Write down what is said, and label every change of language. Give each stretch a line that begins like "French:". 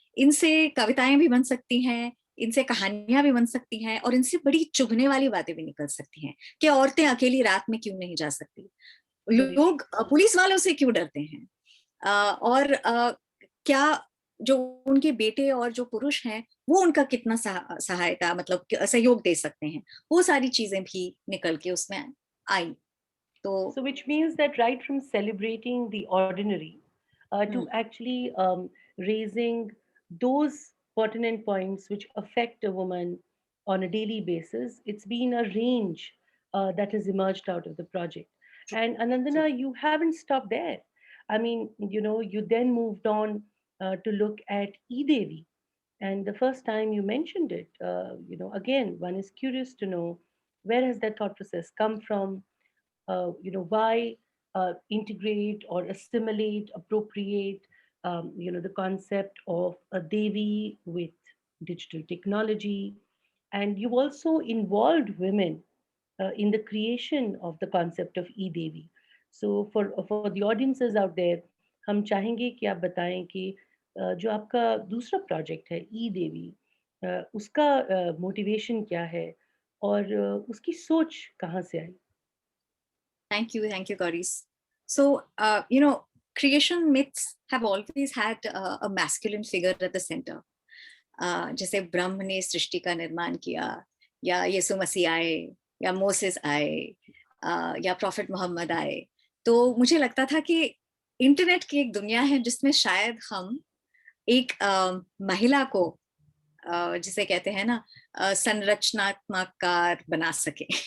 Hindi: इनसे कविताएं भी बन सकती हैं, इनसे कहानियां भी बन सकती हैं, और इनसे बड़ी चुभने वाली बातें भी निकल सकती हैं कि औरतें अकेली रात में क्यों नहीं जा सकती, लोग पुलिस वालों से क्यों डरते हैं, और क्या जो उनके बेटे और जो पुरुष हैं वो उनका कितना सहायता मतलब सहयोग दे सकते हैं, वो सारी चीजें भी निकल के उसमें आई। तो
English: So which means that right from celebrating the ordinary to actually raising those pertinent points which affect a woman on a daily basis, it's been a range that has emerged out of the project. And Anandana, you haven't stopped there. I mean, you then moved on to look at eDevi. And the first time you mentioned it, again, one is curious to know where has that thought process come from? Why integrate or assimilate, appropriate, the concept of a Devi with digital technology. And you also involved women in the creation of the concept of e-Devi. So for the audiences out there,
Hindi: हम चाहेंगे कि आप बताएं कि जो आपका दूसरा project है ई देवी, उसका मोटिवेशन क्या है और उसकी सोच कहाँ से आई?
English: Thank you, Gauri's. So, creation myths have always had a masculine figure at the center.
Hindi: जैसे ब्रह्म ने सृष्टि का निर्माण किया, या यीशु मसीह आए, या मोसेस आए, या प्रॉफिट मोहम्मद आए, तो मुझे लगता था कि इंटरनेट की एक दुनिया है जिसमें शायद हम एक महिला को जिसे कहते हैं ना संरचनात्मक बना सके।